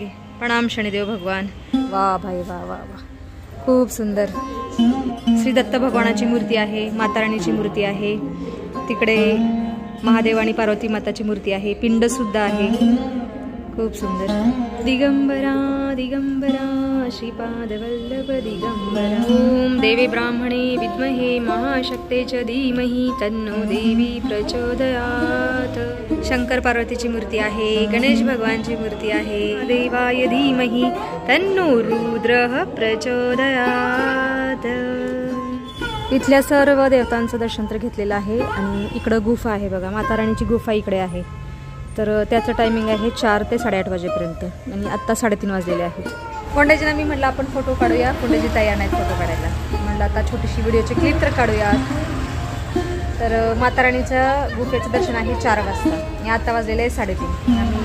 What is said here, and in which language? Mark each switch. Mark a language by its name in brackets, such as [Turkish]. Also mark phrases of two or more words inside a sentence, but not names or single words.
[Marathi] प्रणाम शनिदेव भगवान. वा भाई वा वा वा, खूप सुंदर. श्री दत्त भगवानाची मूर्ती आहे, माताराणीची मूर्ती आहे, तिकडे महादेव आणि पार्वती माताची मूर्ती आहे, पिंड सुद्धा आहे. खूप सुंदर. दिगंबरा दिगंबरा श्रीपाद वल्लभ दिगंबरा. [Sanskrit] ओम देवी ब्राह्मणे विद्महे महाशक्ते च धीमहि तन्नो देवी प्रचोदयात्. [Marathi] शंकर पार्वतीची मूर्ती आहे, गणेश भगवानची मूर्ती आहे, [Sanskrit] देवाय धीमहि तन्नो रुद्रः प्रचोदयात्. [Marathi] इथल्या सर्व देवतांचं दर्शन तर घेतलेलं आहे. आणि इकडं गुफा आहे बघा, माताराणीची गुफा इकडे आहे. तर त्याचं टायमिंग आहे 4 ते 8:30 वाजेपर्यंत आणि आत्ता 3:30 वाजलेले आहेत. फोंडेजींना मी म्हटलं आपण फोटो काढूया, फोंडेजी तयार नाहीत फोटो काढायला. म्हटलं आता छोटीशी व्हिडिओची क्लिप तर काढूया. तर माताराणीच्या गुफेचं दर्शन आहे 4 वाजता आणि आता वाजलेले आहे 3:30.